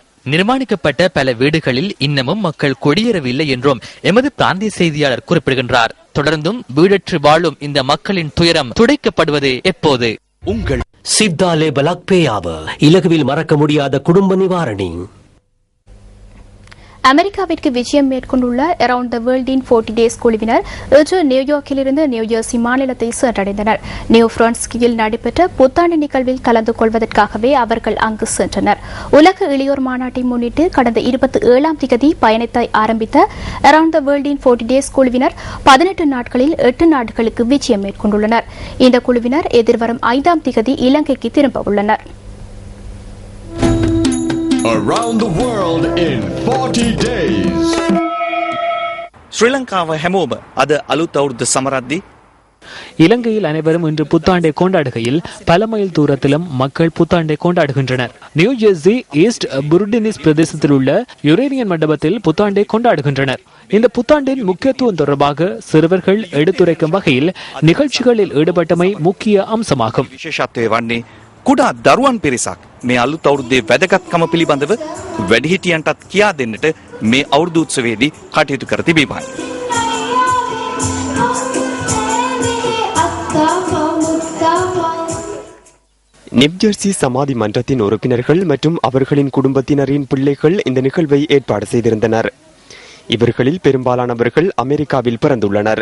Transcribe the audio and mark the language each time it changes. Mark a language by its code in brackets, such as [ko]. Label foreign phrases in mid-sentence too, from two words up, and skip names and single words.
[ta] நிர்மாணிக்கப்பட்ட பல வீடுகளில் இன்னமும் மக்கள் குடியேறவில்லை என்றும் எமது பிராந்திய செய்தியாளர் குறிப்பிடுகின்றார். தொடர்ந்தும் வீடற்று வாழும் இந்த மக்களின் துயரம் துடைக்கப்படுவது எப்போது? உங்கள் சித்தாலே பலக்பேயாவ இலகுவில் மறக்க முடியாத குடும்ப நிவாரணி. அமெரிக்காவிற்கு விஜயம் மேற்கொண்டுள்ள அரவுண்ட் த வேர்ல்ட் இன் 40 டேஸ் குழுவினர் இன்று நியூயார்க்கிலிருந்து நியூஜெர்சி மாநிலத்தை சென்றடைந்தனர். நியூ பிரான்ஸ்கியில் நடைபெற்ற புத்தாண்டு நிகழ்வில் கலந்து கொள்வதற்காகவே அவர்கள் அங்கு சென்றனர். உலக இளையோர் மாநாட்டை முன்னிட்டு கடந்த 27ஆம் தேதி பயணத்தை ஆரம்பித்த அரவுண்ட் த வேர்ல்ட் இன் 40 டேஸ் குழுவினர் 18 நாட்களில் 8 நாடுகளுக்கு விஜயம் மேற்கொண்டுள்ளனர். இந்த குழுவினர் எதிர்வரும் 5ஆம் தேதி இலங்கைக்கு திரும்ப உள்ளனர். [en] Around the world in 40 days. [si] ශ්‍රී ලංකාව හැමෝම අද අලුත් අවුරුද්ද සමරද්දී [ta] இலங்கையில் அனைவரும் இன்று புத்தாண்டை கொண்டாடுகையில் பல மைல் தூரத்திலும் மக்கள் புத்தாண்டை கொண்டாடுகின்றனர். நியூ ஜெர்சி ஈஸ்ட் புருடினிஸ் பிரதேசத்தில் உள்ள யுரேனியன் மண்டபத்தில் புத்தாண்டை கொண்டாடுகின்றனர். இந்த புத்தாண்டின் முக்கியத்துவம் தொடர்பாக சிறுவர்கள் எடுத்துரைக்கும் வகையில் நிகழ்ச்சிகளில் ஈடுபட்டமை முக்கிய அம்சமாகும். [si] විශේෂත්වය වන්නේ කුඩා දරුවන් පිරිසක් මේ අලුත් අවුරුද්දේ වැදගත්කම පිළිබඳව වැඩිහිටියන්ටත් කියා දෙන්නට මේ අවුරුදු උත්සවයේදී කටයුතු කර තිබීමයි. [ta] நியூஜெர்சி சமாதி மன்றத்தின் உறுப்பினர்கள் மற்றும் அவர்களின் குடும்பத்தினரின் பிள்ளைகள் இந்த நிகழ்வை ஏற்பாடு செய்திருந்தனர். இவர்களில் பெரும்பாலானவர்கள் அமெரிக்காவில் பிறந்துள்ளனர்.